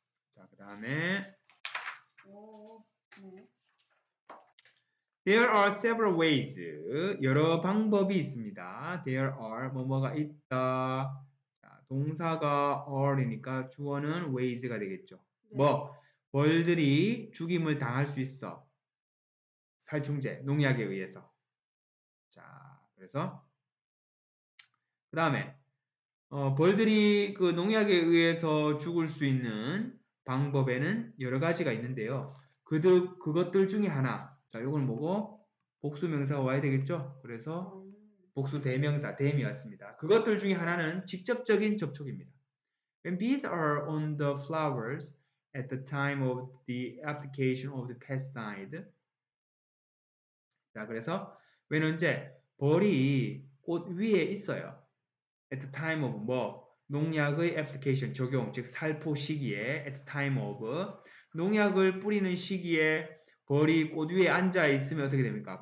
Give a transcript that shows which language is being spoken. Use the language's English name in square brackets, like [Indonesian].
[English] 자, [Korean] 그 다음에 [English] There are several ways. [Korean] 여러 방법이 있습니다. [English] There are [Korean] 뭐뭐가 있다. 자, 동사가 are이니까 주어는 ways가 되겠죠. 벌들이 죽임을 당할 수 있어. 살충제, 농약에 의해서. 자, 그래서 그 다음에 벌들이 그 농약에 의해서 죽을 수 있는 방법에는 여러 가지가 있는데요. 그것들 중에 하나. 자, 요건 뭐고? 복수 명사가 와야 되겠죠? 그래서 복수 대명사, 대미였습니다. 그것들 중에 하나는 직접적인 접촉입니다. [English] When bees are on the flowers at the time of the application of the pesticide, [Korean] 자, 그래서 when 언제 벌이 꽃 위에 있어요. [English] at the time of [Korean] 뭐 농약의 application 적용 즉 살포 시기에 at the time of 농약을 뿌리는 시기에 벌이 꽃 위에 앉아 있으면 어떻게 됩니까?